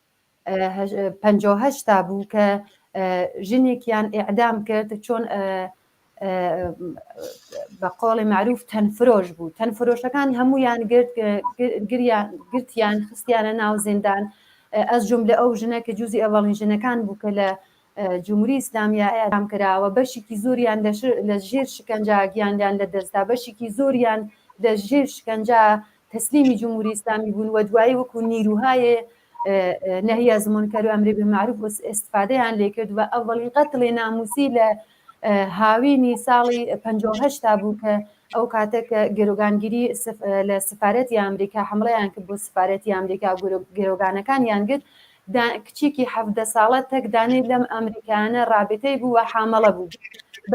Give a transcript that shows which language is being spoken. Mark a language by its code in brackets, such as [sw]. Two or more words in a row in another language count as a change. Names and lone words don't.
[ckb] 58 بوو کە ژنێکیان ئیعدام کرد چۆن بە قۆڵی معروف تەنفرۆش بوو تەنفرۆشەکان هەمویان گرتیان خستیانە ناو زیندان ئەس جملە ئەو ژنە کە جوزی ئەوەڵین ژنەکان بوو کە لە جمهوری ئیسلامیە ئیعدام کراوە بەشێکی زۆریان لە ژێر شکنجا گیاندیان لە دەستدا بەشێکی زۆریان لە ژێر شکنجا تەسلیمی جمهوری ئیسلامی بوون و دوایی وەکو [fa] نیروهای نهی از منکر و امر بالمعروف [ckb] استفادەیان لێ کرد و ئەوەڵین قەتڵی ناموسی لە هاوینی ساڵی 58 بوو کە ئەو کاتێک گەرۆگانگیری لە سفارەتی ئەمریکا حمڵەیان کرد بۆ سفارەتی ئەمریکا گەرۆگانەکانیان گرت کچێکی 17 ساڵە تەک دانێت لەم ئەمریکایانە ڕابطەی بوو و حامەڵە بوو بە